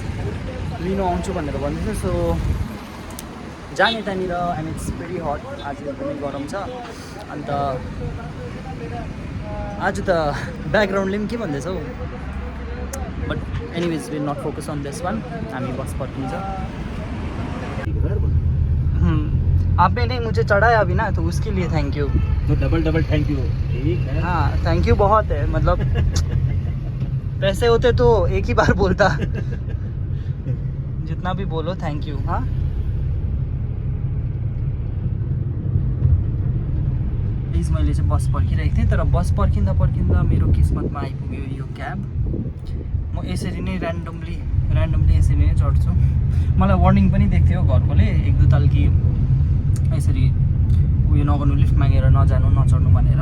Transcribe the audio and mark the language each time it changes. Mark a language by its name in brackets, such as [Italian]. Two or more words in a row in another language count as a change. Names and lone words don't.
[Nepali] लिनु आउँछु भनेर भन्दैछ. सो जाने त्यहाँनिर. [English] And it's very hot. [Nepali] आज पनि गरम छ. अन्त आज त ब्याकग्राउन्डले पनि के भन्दैछ हौ. [English] But anyways will not focus on this one. [Nepali] हामी बस पर्खिन्छ. [Hindi] आपने नहीं मुझे चढ़ाया अभी ना, तो उसके लिए [English] thank you. [Hindi] तो [English] double thank you. [Hindi] ठीक है. हाँ [English] thank you [Hindi] बहुत है. मतलब पैसे होते तो एक ही बार बोलता. जितना भी बोलो [English] thank you. [Hindi] हाँ प्लिज. [Nepali] मैले चाहिँ बस पर्खिरहेको थिएँ. तर बस पर्खिँदा मेरो किस्मतमा आइपुग्यो यो क्याब. म यसरी नै ऱ्यान्डमली यसरी नै चढ्छु. मलाई वार्निङ पनि दिएको थियो घरकोले 1-2 ताल कि यसरी उयो नगर्नु, लिफ्ट मागेर नजानु नचढ्नु भनेर.